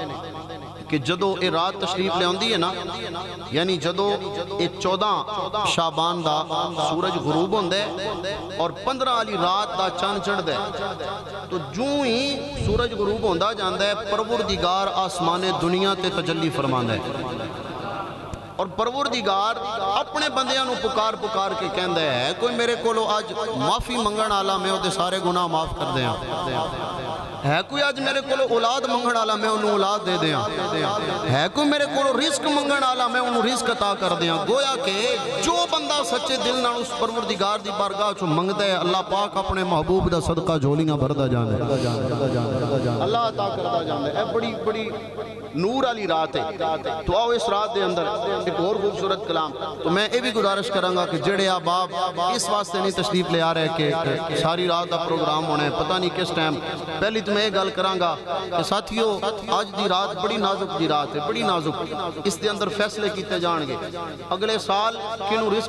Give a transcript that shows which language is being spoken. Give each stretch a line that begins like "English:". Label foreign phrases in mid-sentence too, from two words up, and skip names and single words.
Punjabi: کہ جدو اے رات تشریف لے آندی ہے نا یعنی جدو اے 14 شعبان دا سورج غروب ہوندے اور 15 والی رات دا چاند چڑھدے تو جوں ہی سورج غروب ہوندا جاندا ہے پروردگار آسمان دنیا تے تجلی فرماندا ہے اور پروردگار اپنے بندیاں نو پکار پکار کے کہندا ہے کوئی میرے کولو آج معافی منگن والا میں اودے سارے گناہ معاف کر دیاں ہے کوئی آج میرے کولو اولاد منگن والا میں انہوں اولاد دے دیاں ہے کوئی میرے کولو رزق منگن والا میں انہوں رزق عطا کر دیاں گویا کہ جو بندہ سچے دل نال اس پروردگار دی بارگاہ چوں منگدا ہے اللہ پاک اپنے محبوب دا صدقہ جھولیاں بھردا جاندا ہے اللہ عطا کردا جاندا ہے اے بڑی بڑی نور والی رات ہے تو آؤ اس رات دے اندر ایک اور خوبصورت کلام تو میں یہ بھی گزارش کراں گا کہ جڑے احباب اس واسطے نہیں تشریف لے آ رہے کہ ساری رات دا پروگرام ہونا ہے پتہ نہیں کس ٹائم پہلی تو میں یہ گل کراں گا کہ ساتھیو آج دی رات بڑی نازک دی رات ہے بڑی نازک اس دے اندر فیصلے کیتے جان گے اگلے سال کنوں رزق